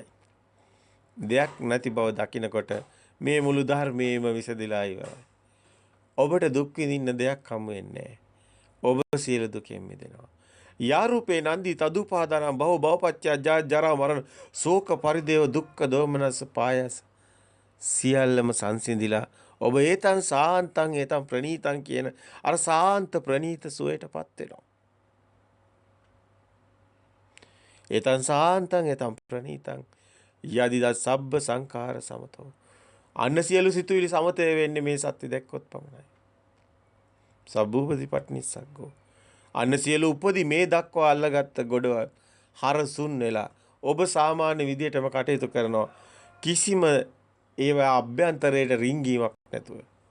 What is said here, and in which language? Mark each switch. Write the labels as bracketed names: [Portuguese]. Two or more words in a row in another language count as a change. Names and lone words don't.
[Sinhala] දෙයක් නැති බව දකිනකොට මේ මුළු ධර්මයේම විසදිලා ඉවරයි. ඔබට දුක් විඳින්න දෙයක් හමු වෙන්නේ නැහැ. ඔබ සියලු දුකෙන් මිදෙනවා. [Pali] යාරූපේ නන්දි තදුපාදාන බව භවපච්චය ජරා මරණ ශෝක පරිදේව දුක්ඛ දෝමනස පායස [Sinhala] සියල්ලම සංසිඳිලා ඔබ [Pali] ඒතං සාන්තං ඒතං ප්‍රණීතං [Sinhala] කියන අර සාන්ත ප්‍රණීත සුවයටපත් වෙනවා. [Pali] ඒතං සාන්තං ඒතං ප්‍රණීතං යදිදා සබ්බ සංඛාර සමතෝ. [Sinhala] අන්න සියලු සිතුවිලි සමතේ වෙන්නේ මේ සත්‍ය දැක්කොත් පමණයි. [Pali] සබ්බූපදීපට්ඨිනිස්සග්ගෝ. [Sinhala] අන්න සියලු උපදී මේ දක්වා අල්ලගත්ත ගොඩවල් හරසුන් වෙලා ඔබ සාමාන්‍ය විදියටම කටයුතු කරනවා. කිසිම ඒවා අභ්‍යන්තරයට රිංගීමක් නැතුව.